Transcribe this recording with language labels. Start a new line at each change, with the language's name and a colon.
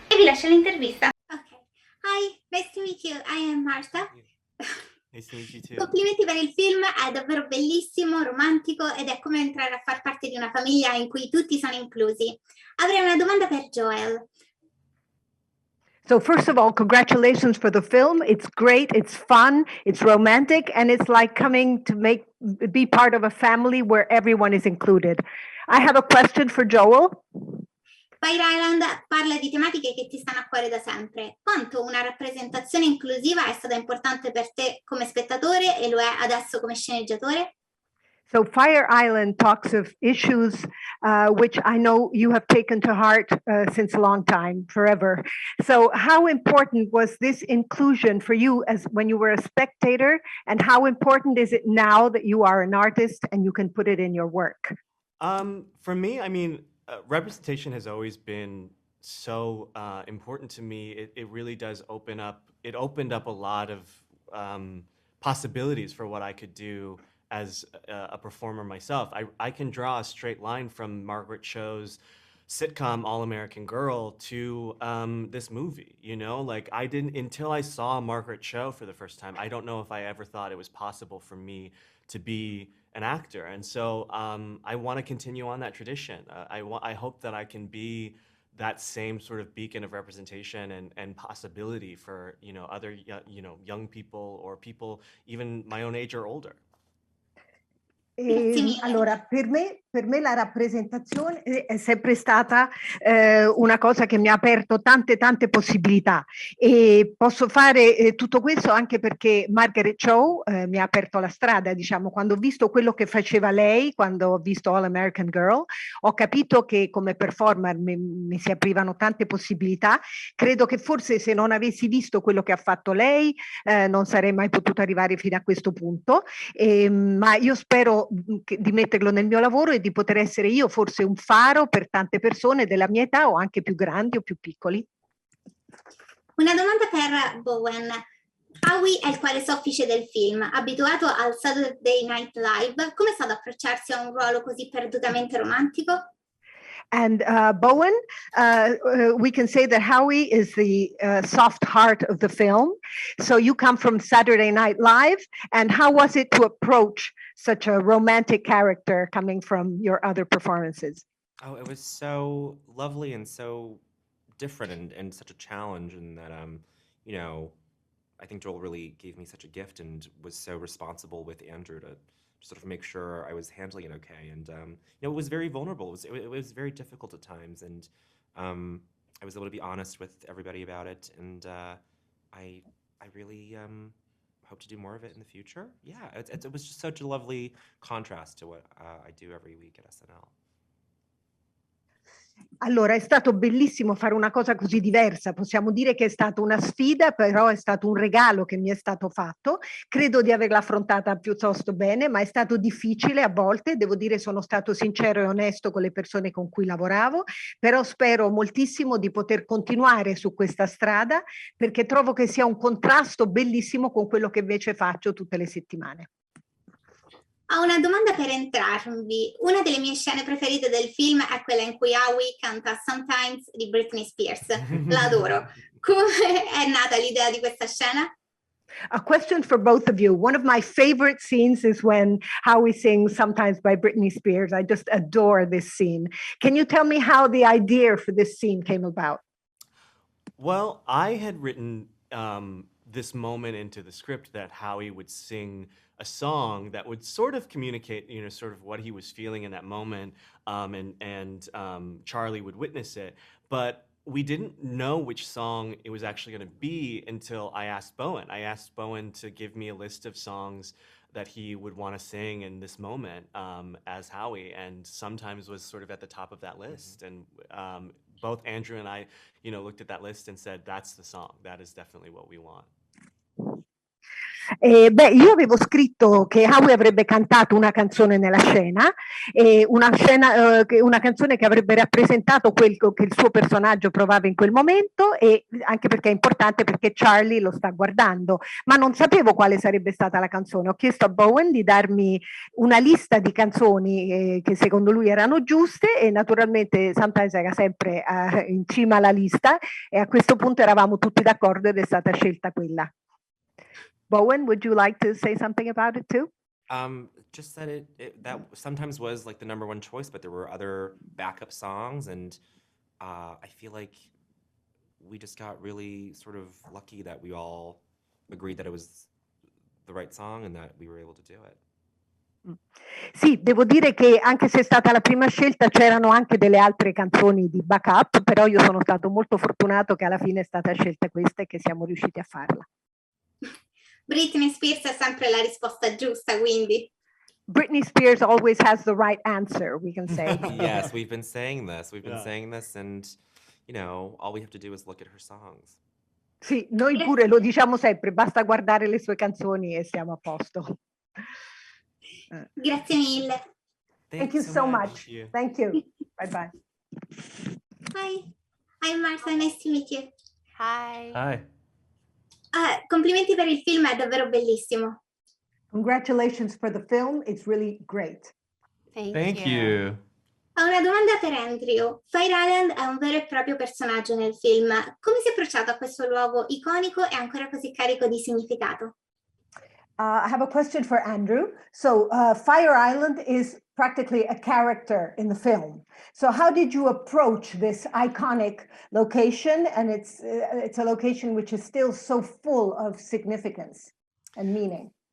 Italian: E vi lascio l'intervista.
English: Ok. Hi, nice to meet you. I am Marta. Nice to meet you too.
Italian: Complimenti per il film, è davvero bellissimo, romantico ed è come entrare a far parte di una famiglia in cui tutti sono inclusi. Avrei una domanda per Joel.
English: So first of all, congratulations for the film. It's great, it's fun, it's romantic, and it's like coming to be part of a family where everyone is included. I have a question for Joel.
Italian: Fire Island parla di tematiche che ti stanno a cuore da sempre. Quanto una rappresentazione inclusiva è stata importante per te come spettatore e lo è adesso come sceneggiatore?
English: So Fire Island talks of issues which I know you have taken to heart since a long time, forever. So how important was this inclusion for you as when you were a spectator, and how important is it now that you are an artist and you can put it in your work? For me, I mean, representation has always been so important to me. It really does open up. It opened up a lot of possibilities for what I could do as a performer myself. I can draw a straight line from Margaret Cho's sitcom All-American Girl to this movie, you know? Like, I didn't, until I saw Margaret Cho for the first time, I don't know if I ever thought it was possible for me to be an actor. And so I want to continue on that tradition. I hope that I can be that same sort of beacon of representation and possibility for, you know, other, you know, young people or people even my own age or older.
Italian: Allora, per me la rappresentazione è sempre stata una cosa che mi ha aperto tante possibilità, e posso fare tutto questo anche perché Margaret Cho mi ha aperto la strada, diciamo. Quando ho visto quello che faceva lei, quando ho visto All American Girl, ho capito che come performer mi si aprivano tante possibilità. Credo che forse se non avessi visto quello che ha fatto lei non sarei mai potuta arrivare fino a questo punto, ma io spero di metterlo nel mio lavoro e di poter essere io forse un faro per tante persone della mia età o anche più grandi o più piccoli. Una domanda per Bowen. Howie è il quale soffice del film, abituato al Saturday Night Live. Come è stato approcciarsi a un ruolo così perdutamente romantico?
English: And Bowen, we can say that Howie is the soft heart of the film. So you come from Saturday Night Live, and how was it to approach such a romantic character coming from your other performances? Oh, it was so lovely and so different and such a challenge, and that you know, I think Joel really gave me such a gift and was so responsible with Andrew to sort of make sure I was handling it okay. And you know, it was very vulnerable. It was very difficult at times, and I was able to be honest with everybody about it. And I really hope to do more of it in the future. Yeah, it was just such a lovely contrast to what I do every week at SNL.
Italian: Allora, è stato bellissimo fare una cosa così diversa. Possiamo dire che è stata una sfida, però è stato un regalo che mi è stato fatto. Credo di averla affrontata piuttosto bene, ma è stato difficile a volte. Devo dire, sono stato sincero e onesto con le persone con cui lavoravo, però spero moltissimo di poter continuare su questa strada, perché trovo che sia un contrasto bellissimo con quello che invece faccio tutte le settimane. Ho una domanda per entrambi. Una delle mie scene preferite del film è quella in cui Howie canta Sometimes di Britney Spears. La adoro. Come è nata l'idea di questa scena?
English: A question for both of you. One of my favorite scenes is when Howie sings Sometimes by Britney Spears. I just adore this scene. Can you tell me how the idea for this scene came about? Well, I had written this moment into the script that Howie would sing a song that would sort of communicate, sort of what he was feeling in that moment, and Charlie would witness it. But we didn't know which song it was actually going to be until I asked Bowen. I asked Bowen to give me a list of songs that he would want to sing in this moment as Howie, and sometimes was sort of at the top of that list. And both Andrew and I, looked at that list and said, that's the song. That is definitely what we want.
Italian: Io avevo scritto che Howie avrebbe cantato una canzone nella scena, una canzone che avrebbe rappresentato quel che il suo personaggio provava in quel momento, e anche perché è importante perché Charlie lo sta guardando, ma non sapevo quale sarebbe stata la canzone. Ho chiesto a Bowen di darmi una lista di canzoni che secondo lui erano giuste, e naturalmente Sometimes era sempre in cima alla lista, e a questo punto eravamo tutti d'accordo ed è stata scelta quella.
English: Bowen, would you like to say something about it too? Just that that sometimes was like the number one choice, but there were other backup songs, and I feel like we just got really sort of lucky that we all agreed that it was the right song and that we were able to do it.
Italian: Sì, devo dire che anche se è stata la prima scelta c'erano anche delle altre canzoni di backup, però io sono stato molto fortunato che alla fine è stata scelta questa e che siamo riusciti a farla. Britney Spears è sempre la risposta giusta, quindi.
English: Britney Spears always has the right answer, we can say. Yes, we've been saying this. We've been saying this, and all we have to do is look at her songs.
Italian: Sì, noi pure lo diciamo sempre, basta guardare le sue canzoni e siamo a posto. Grazie mille.
English: Thank you so much. Thank you. Bye bye. Hi. Hi Martha, nice to meet you. Hi. Hi.
Italian: Complimenti per il film, è davvero bellissimo.
English: Congratulations for the film, it's really great. Thank you.
Italian: Ho una domanda per Andrew. Fire Island è un vero e proprio personaggio nel film. Come si è approcciato a questo luogo iconico e ancora così carico di significato?
English: I have a question for Andrew. So Fire Island is practically a character in the film. So how did you approach this iconic location? And it's a location which is still so full of significance and meaning.